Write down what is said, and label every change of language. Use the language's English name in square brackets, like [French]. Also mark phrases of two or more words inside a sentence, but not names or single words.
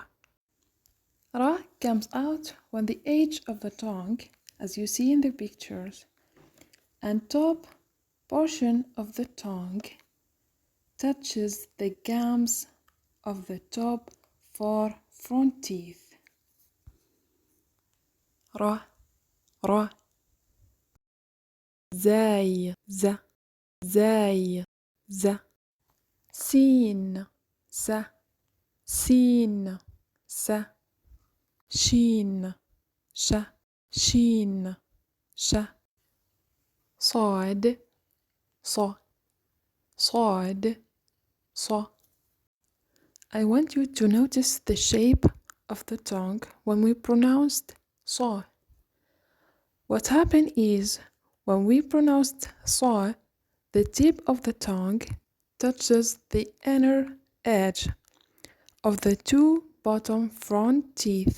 [English] Ra comes out when the edge of the tongue, as you see in the pictures, and top portion of the tongue touches the gums of the top 4 front teeth. [Arabic] Ra. Ra. Zay. Z. Zay. Z. Sin. Sa. Sin. Sa. Shin. Sha. Shin. Sha. صاد. صا. صاد. صا. [English] I want you to notice the shape of the tongue when we pronounced sa. What happened is, when we pronounced sa, the tip of the tongue touches the inner edge of the 2 bottom front teeth.